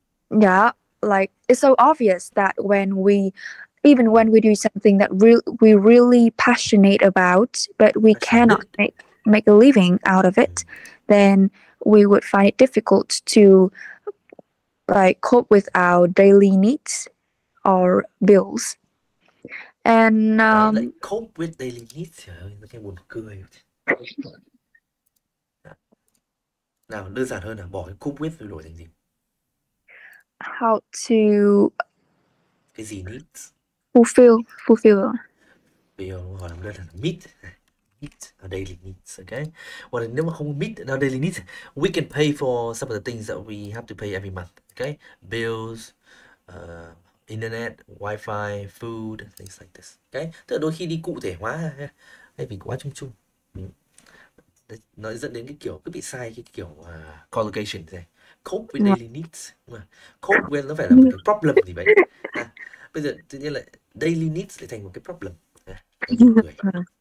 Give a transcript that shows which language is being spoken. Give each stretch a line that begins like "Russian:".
English: yeah, like it's so obvious that when we even when we do something that we really passionate about, but we cannot Passionate. make a living out of
Vietnamese: Ừ.
English: it, then we would find it difficult to like cope with our daily needs or bills. And
Vietnamese: Đấy, lại
English: cope with daily needs,
Vietnamese: trời ơi, nó cái buồn cười. Nào, đơn giản hơn là bỏ cái cope with rồi đổi thành gì?
English: how to
Vietnamese: Cái gì needs?
English: fulfill.
Vietnamese: Bây giờ hỏi làm đơn giản là meet.
English: Meet our daily needs, okay?
Vietnamese: Hoặc là nếu mà không
English: meet our daily needs, we can pay for some of the things that we have to pay every month, okay? Bills, internet, wifi, food, things like this, okay?
Vietnamese: Tức là đôi khi đi cụ thể hóa ha, hay vì quá chung chung. Ừ. Đấy, nó dẫn đến cái kiểu cứ bị sai cái kiểu collocation này.
English: Cope with daily needs,
Vietnamese: nhưng mà cope with nó phải là một cái problem gì vậy. Bây giờ tự nhiên lại daily needs lại thành một cái problem. Hơi buồn cười.